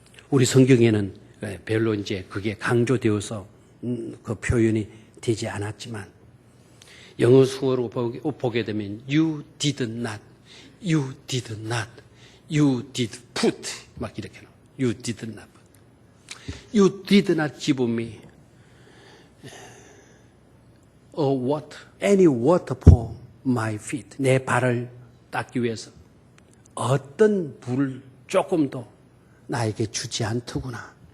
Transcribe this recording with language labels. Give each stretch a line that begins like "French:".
Korean: 우리 성경에는 별로 이제 그게 강조되어서 그 표현이 되지 않았지만 영어 수어로 보게 되면
English: you did not, you did not, you did put
Korean: 막 이렇게 나와요.
English: You did not put. You did not give me any water for my feet.
Korean: 내 발을 닦기 위해서 어떤 물 조금도 나에게 주지 않더구나.